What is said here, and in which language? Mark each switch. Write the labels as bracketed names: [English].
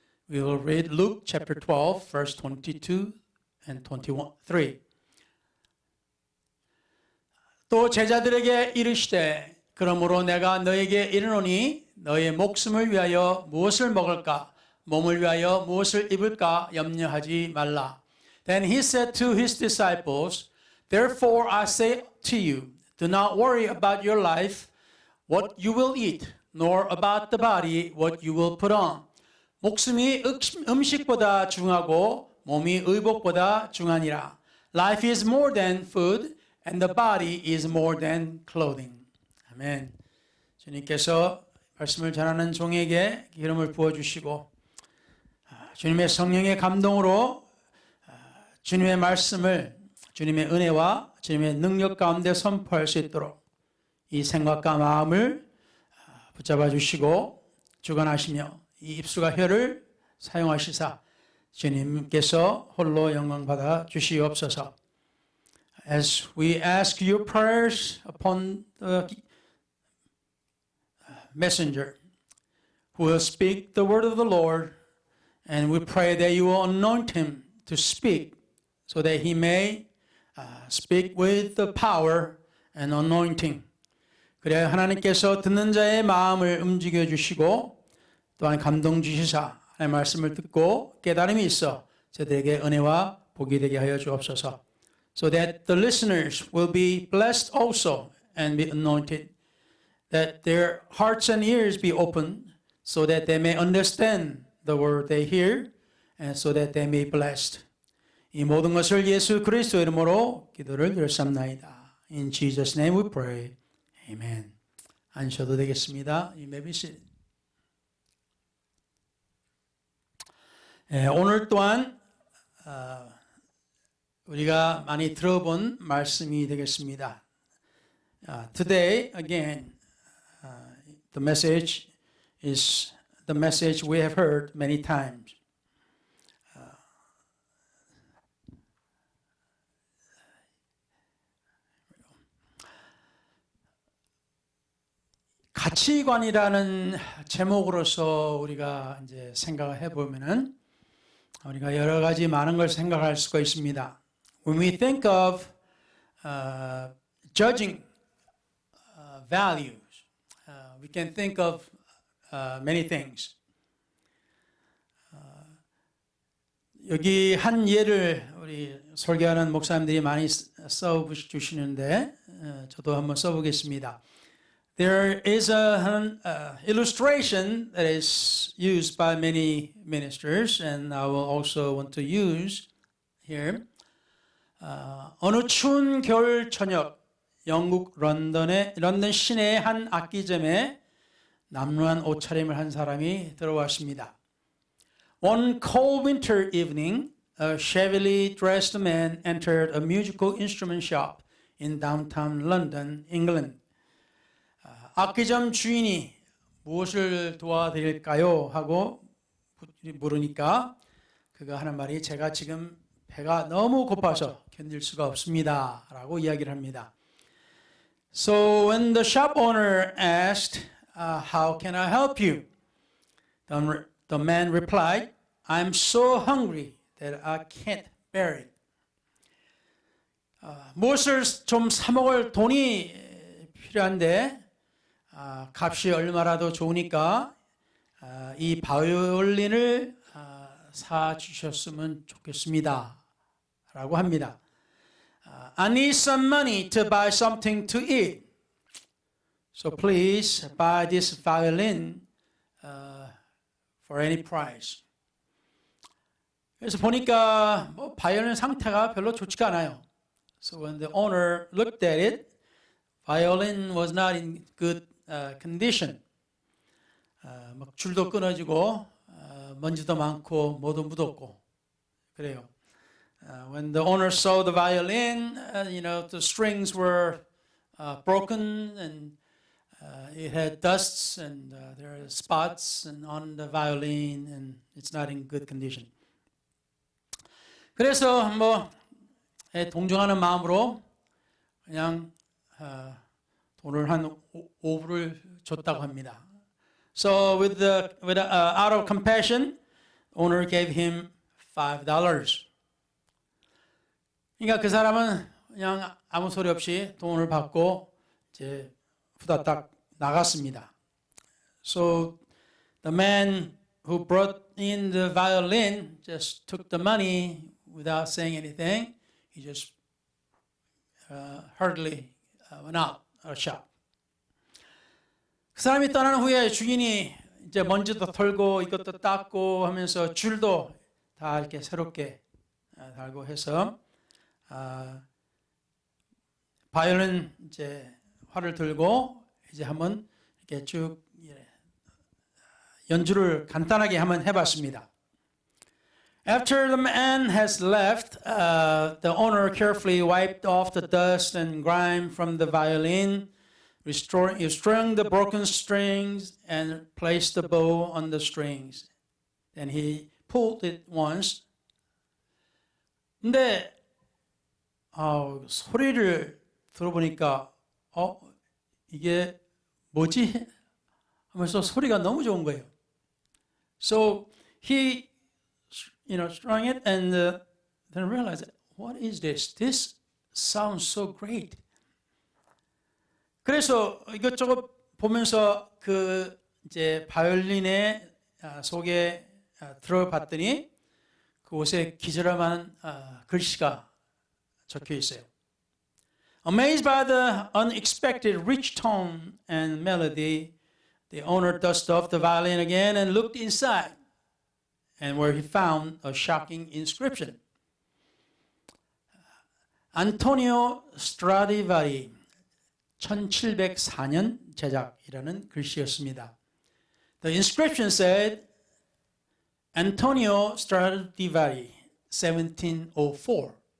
[English] We will read Luke chapter 12, verse 22 and 23. [Korean] 또 제자들에게 이르시되 그러므로 내가 너에게 이르노니 너의 목숨을 위하여 무엇을 먹을까 몸을 위하여 무엇을 입을까 염려하지 말라. [English] Then he said to his disciples, Therefore I say to you, do not worry about your life, what you will eat, nor about the body, what you will put on. [Korean] 목숨이 음식보다 중하고 몸이 의복보다 중하니라. [English] Life is more than food, and the body is more than clothing. [Korean] 아멘. 주님께서 말씀을 전하는 종에게 기름을 부어주시고 주님의 성령의 감동으로 주님의 말씀을 주님의 은혜와 주님의 능력 가운데 선포할 수 있도록 이 생각과 마음을 붙잡아 주시고 주관하시며 이 입술과 혀를 사용하시사 주님께서 홀로 영광 받아 주시옵소서. [English] As we ask your prayers upon the messenger who will speak the word of the Lord, and we pray that you will anoint him to speak so that he may speak with the power and anointing. [Korean] 그래야 하나님께서 듣는 자의 마음을 움직여 주시고 또한 감동 주시사 하나님의 말씀을 듣고 깨달음이 있어 저들에게 은혜와 복이 되게 하여 주옵소서. [English] So that the listeners will be blessed also and be anointed. That their hearts and ears be opened so that they may understand the word they hear and so that they may be blessed. [Korean] 이 모든 것을 예수 그리스도 이름으로 기도를 드렸습니다. [English] In Jesus' name we pray. Amen. [Korean] 앉으셔도 되겠습니다. [English] You may be seated. [Korean] 오늘 또한 우리가 많이 들어본 말씀이 되겠습니다. [English] Today again the message is the message we have heard many times. [Korean] 가치관이라는 제목으로서 우리가 이제 생각을 해보면은 우리가 여러 가지 많은 걸 생각할 수가 있습니다. [English] When we think of judging values, we can think of many things. [Korean] 여기 한 예를 우리 설교하는 목사님들이 많이 써주시는데 저도 한번 써보겠습니다. [English] There is an illustration that is used by many ministers, and I will also want to use here. [Korean] 어느 추운 겨울 저녁, 영국 런던 시내의 한 악기점에 남루한 옷차림을 한 사람이 들어왔습니다. [English] One cold winter evening, a shabbily dressed man entered a musical instrument shop in downtown London, England. [Korean] 악기점 주인이 무엇을 도와드릴까요? 하고 물으니까 그가 하는 말이 제가 지금 배가 너무 고파서 견딜 수가 없습니다. 라고 이야기를 합니다. [English] So when the shop owner asked, how can I help you? The man replied, I'm so hungry that I can't bear it. [Korean] 무엇을 좀 사 먹을 돈이 필요한데 값이 얼마라도 좋으니까 이 바이올린을 사 주셨으면 좋겠습니다. 라고 합니다. [English] I need some money to buy something to eat. So please buy this violin for any price. [Korean] 그래서 보니까 바이올린 상태가 별로 좋지가 않아요. [English] So when the owner looked at it, violin was not in good condition. [Korean] 막 줄도 끊어지고 먼지도 많고 모두 묻었고 그래요. [English] When the owner saw the violin, the strings were broken and it had dusts and there are spots and on the violin and it's not in good condition. [Korean] 그래서 뭐 동정하는 마음으로 그냥 돈을 한 5불을 줬다고 합니다. [English] So out of compassion, owner gave him $5. [Korean] 그러니까 그 사람은 그냥 아무 소리 없이 돈을 받고 이제 후다닥 나갔습니다. [English] So the man who brought in the violin just took the money without saying anything. He just hurriedly went out of the shop. [Korean] 그 사람이 떠난 후에 주인이 이제 먼지도 털고 이것도 닦고 하면서 줄도 다 이렇게 새롭게 달고 해서 바이올린 이제 활을 들고 이제 한번 이렇게 쭉 연주를 간단하게 한번 해봤습니다. [English] After the man has left, the owner carefully wiped off the dust and grime from the violin, restoring the broken strings and placed the bow on the strings. Then he pulled it once. [Korean] 근데 소리를 들어보니까 이게 뭐지? 하면서 소리가 너무 좋은 거예요. [English] So he strung it and then realized, what is this? This sounds so great. [Korean] 그래서 이것저것 보면서 그 이제 바이올린의 속에 들어봤더니 그곳에 기절함한 글씨가 적혀 있어요. [English] Amazed by the unexpected rich tone and melody, the owner dusted off the violin again and looked inside, and where he found a shocking inscription. [Korean] 안토니오 스트라디바리 1704년 제작이라는 글씨였습니다. [English] The inscription said, Antonio Stradivari, 1704.